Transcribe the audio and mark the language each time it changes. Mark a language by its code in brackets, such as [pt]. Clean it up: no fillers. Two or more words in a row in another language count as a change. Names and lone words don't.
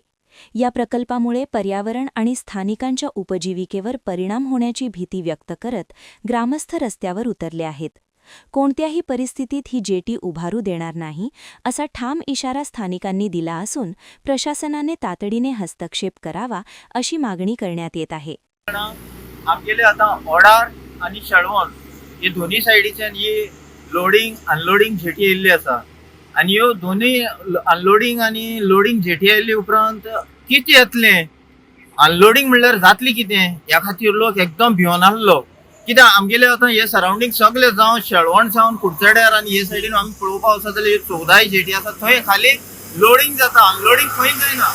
[mr] या प्रकल्पामुळे पर्यावरण आणि स्थानिकांच्या उपजीविकेवर परिणाम होण्याची भीती व्यक्त करत ग्रामस्थ रस्त्यावर उतरले आहेत. कोणत्याही परिस्थितीत ही जेटी उभारू देणार नाही असा ठाम इशारा स्थानिकांनी दिला असून प्रशासनाने तातडीने हस्तक्षेप करावा अशी मागणी करण्यात येत आहे. [kok] आमगेले आता ओडार आणि शेळवण हे दोन्ही सायडीच्यान ही [en] loading unloading jetty [kok] येयल्ली आसा आणि ह्यो दोन्ही अनलोडिंग आणि [en] loading jetty [kok] आयिल्ले उपरांत कितें येतले अनलोडिंग म्हणल्यार जातली कितें ह्या खातीर लोक एकदम भिवन आसलो. कित्याक आमगेले आतां हे सरावंडींग सगळे जावं शेळवण सावन कुडचड्यार आनी हे सायडीन आमी पळोवपाक वचत जाल्यार 14 जेटी आसा थंय खाली लोडिंग जाता अनलोडिंग खंय जायना.